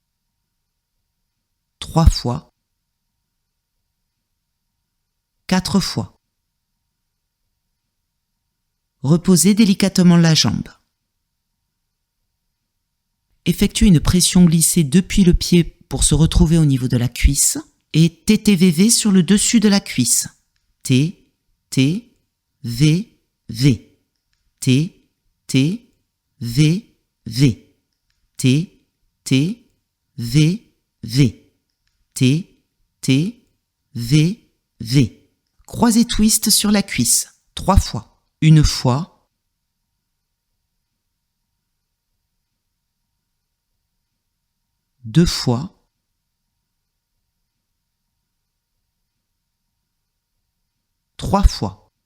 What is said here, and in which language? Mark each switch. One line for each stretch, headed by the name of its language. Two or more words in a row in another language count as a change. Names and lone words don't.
French: 3 fois. 4 fois. Reposez délicatement la jambe. Effectuez une pression glissée depuis le pied pour se retrouver au niveau de la cuisse et TTVV sur le dessus de la cuisse. T, T, V, V. T, T, V, V. T, T, V, V. T, T, V, V. Croisé twist sur la cuisse, 3 fois. Une fois. 2 fois. 3 fois.